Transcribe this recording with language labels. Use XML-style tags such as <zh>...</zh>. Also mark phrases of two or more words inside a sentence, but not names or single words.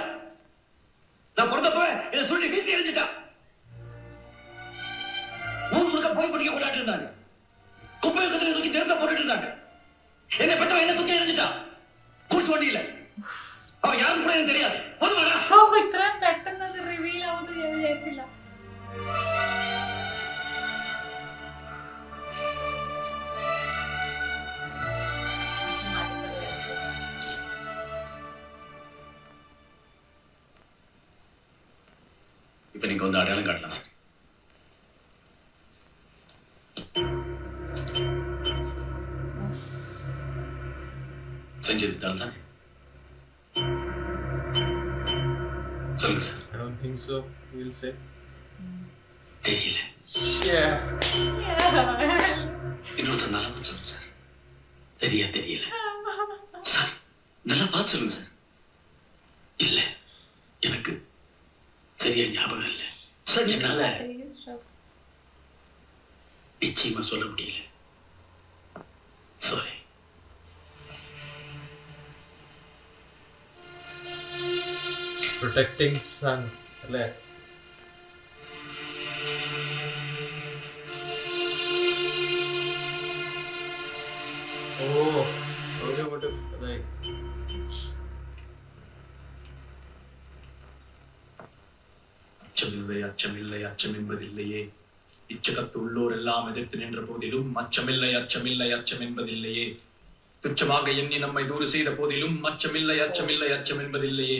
<ta>நான் பிறந்தப்ப இதை சொல்லி வீசி எறிஞ்சிட்டா. ஊர் முழுக்க போய் படிக்க கொண்டாட்டு இருந்தாங்க. குப்பை கத்திரி தூக்கி திறந்த போட்டுட்டு இருந்தாங்க. என்ன பெற்றவன் என்ன தூக்கி எறிஞ்சிட்டா. கூட்ஸ் வண்டியில. அவன் யாரும் கூட எனக்கு தெரியாது. போதுமாடா?</ta> <ml>ഇത്ര പെട്ടെന്ന് അത് റിവീൽ ആവുമെന്ന് ഞാൻ വിചാരിച്ചില്ല.</ml> <ta>இப்ப நீங்க வந்து அடையாளம் காட்டலாம் சார். செஞ்சது தானே? சொல்லுங்க சார்.</ta> <en>I don't think so. You will say.</en> <ta>தெரியல.</ta> <en>Yeah.</en> <ta>இன்னொருத்தர் நல்லா பார்த்து சொல்லுங்க சார். தெரியல சார். நல்லா பார்த்து சொல்லுங்க சார். இல்ல, எனக்கு சரியா ஞாபகம் இல்லை சார். என்னால நிச்சயமா சொல்ல முடியல. சாரி.</ta> <en>Protecting son.</en> <ml>അല്ലേ?</ml> <en>Oh, okay, what if like</en> <ta>அச்சமில்லை அச்சமென்பதில்லையே. இச்சகத்துள்ளோர் எல்லாம் எதிர்த்து நின்ற போதிலும் அச்சமில்லை அச்சம் என்பதில்லையே. துச்சமாக எண்ணி நம்மை தூறு செய்த போதிலும் அச்சமில்லை அச்சம் என்பதில்லையே.</ta>